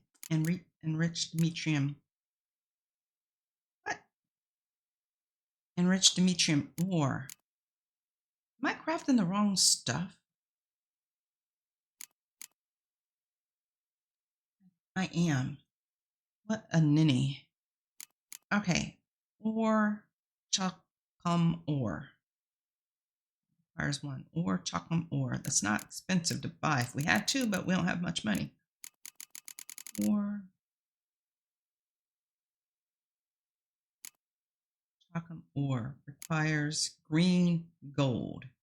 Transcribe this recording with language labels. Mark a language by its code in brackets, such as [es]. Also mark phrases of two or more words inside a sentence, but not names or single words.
[en] Enriched Demetrium. What? Enriched Demetrium ore. Am I crafting the wrong stuff? I am. What a ninny. Okay. Ore, Chuchote ore. Requires 1. Ore, Chuchote ore. That's not expensive to buy. If we had to, but we don't have much money. Ore, Chuchote ore requires green gold.